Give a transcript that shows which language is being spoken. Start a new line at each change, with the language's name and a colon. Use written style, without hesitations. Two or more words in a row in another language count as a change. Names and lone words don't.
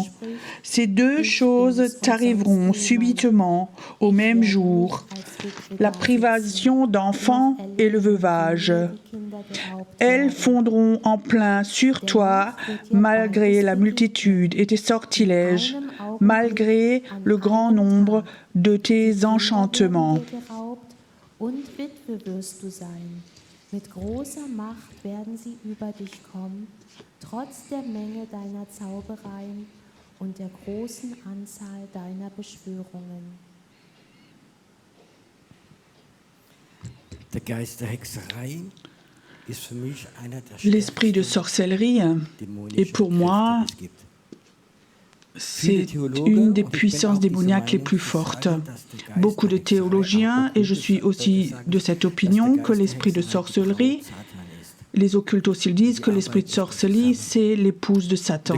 French: Ces deux choses t'arriveront subitement au même jour, la privation d'enfants et le veuvage. Elles fondront en plein sur toi, malgré la multitude et tes sortilèges, malgré le grand nombre de tes enchantements.
German: Mit großer Macht werden sie über dich kommen, trotz der Menge deiner Zaubereien und der großen Anzahl deiner Beschwörungen. Der Geist der Hexerei ist für mich einer der
French: L'esprit de sorcellerie est pour moi, c'est une des puissances démoniaques les plus fortes. Beaucoup de théologiens, et je suis aussi de cette opinion, que l'esprit de sorcellerie, les occultes aussi disent que l'esprit de sorcellerie, c'est l'épouse de Satan.